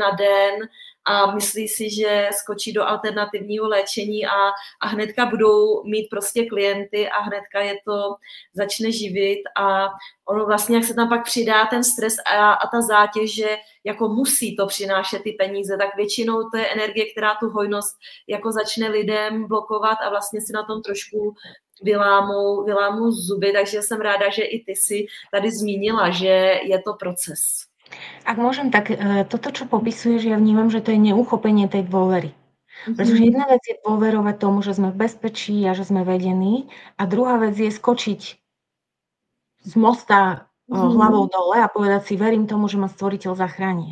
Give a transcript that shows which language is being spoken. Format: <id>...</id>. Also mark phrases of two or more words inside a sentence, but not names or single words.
<cs>na den a myslí si, že skočí do alternativního léčení a hnedka budou mít prostě klienty a hnedka je to začne živit a ono vlastně, jak se tam pak přidá ten stres a ta zátěž, že jako musí to přinášet ty peníze, tak většinou to je energie, která tu hojnost jako začne lidem blokovat a vlastně si na tom trošku vylámou zuby, takže jsem ráda, že i ty si tady zmínila, že je to proces.</cs> <sk>Ak môžem, tak toto, čo popisuješ, ja vnímam, že to je neuchopenie tej dôvery. Pretože jedna vec je dôverovať tomu, že sme v bezpečí a že sme vedení a druhá vec je skočiť z mosta hlavou dole a povedať si, verím tomu, že ma stvoriteľ zachráni.</sk>